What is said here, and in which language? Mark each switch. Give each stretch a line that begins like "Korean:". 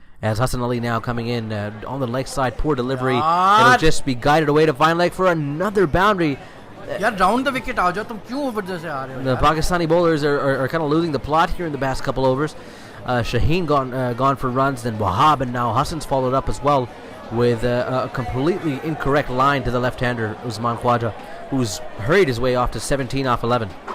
English: As Hassan Ali now coming in on the leg side, poor delivery.
Hindi: Yaar.
English: It'll just be guided away to fine leg for another boundary.
Hindi: यार round the wicket आ जाओ, तुम क्यों ऊपर जैसे आ रहे हो
English: The
Hindi: यार?
English: Pakistani bowlers are kind of losing the plot here in the past couple overs. Shaheen gone for runs, then Wahab, and now Hassan's followed up as well with a completely incorrect line to the left-hander Usman Khwaja, who's hurried his way off to 17 off 11.